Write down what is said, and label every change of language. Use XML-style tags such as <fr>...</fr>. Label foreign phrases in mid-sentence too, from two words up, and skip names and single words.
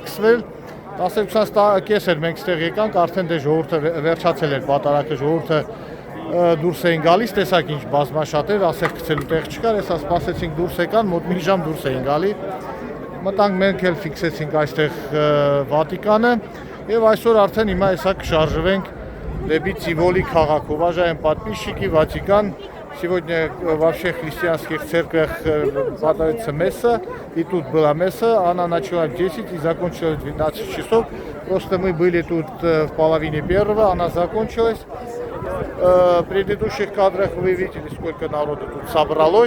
<hy>սկսվել 10:20 էր մենք ստեղ եկանք, արդեն դե ժողովուրդը վերջացել էր պատարակը, ժողովուրդը դուրս էին գալիս, տեսակ ինչ բազմաշատ էր, ասեղ գցելու տեղ չկար, հեսա սպասեցինք դուրս եկան, մոտ մի ժամ դուրս էին գալի Մտանք մենք էլ ֆիքսեցինք այստեղ Վատիկանը և այսօր արդեն հիմա հեսա կշարժվենք դեպի Циволи քաղաք,</hy> <ru>уважаемые подписчики, Ватикан. Сегодня вообще в христианских церквях подается месса, и тут была месса, она начала в 10 и закончилась в 12 часов. Просто мы были тут в половине первого, она закончилась. В предыдущих кадрах вы видели, сколько народу тут собралось.</ru>